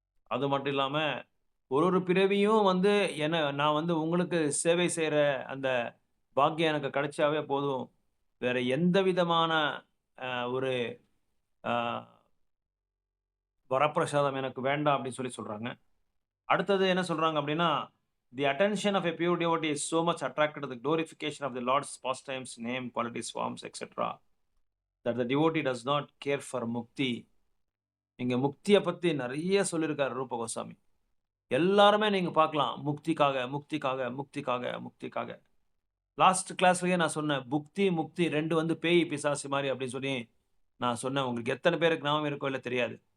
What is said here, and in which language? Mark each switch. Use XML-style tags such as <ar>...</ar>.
<ta>அது மட்டும் இல்லாம ஒரு பிறவியும் வந்து நான் வந்து உங்களுக்கு சேவை செய்யற அந்த பாக்கியம் எனக்கு கிடைச்சாவே போதும். வேற எந்த விதமான ஒரு வரப்பிரசாதம் எனக்கு வேண்டாம் அப்படின்னு சொல்றாங்க. அடுத்தது என்ன சொல்றாங்க அப்படின்னா,</ta> <en>the attention of a pure devotee is so much attracted to the glorification of the Lord's pastimes, name, qualities, forms, etc. that the devotee does not care for mukti.</en> <ta>இங்க முக்திய பத்தி நிறைய சொல்லியிருக்காரு ரூப கோஸ்வாமி. எல்லாருமே நீங்க பார்க்கலாம். முக்திக்காக முக்திக்காக முக்திக்காக முக்திக்காக. லாஸ்ட் கிளாஸ்லயே நான் சொன்னேன், புக்தி முக்தி 2 வந்து பேய் பிசாசு மாதிரி அப்படின்னு சொல்லி நான் சொன்னேன். உங்களுக்கு எத்தனை பேருக்கு ஞாபகம் இருக்கோ இல்ல தெரியாது.</ta>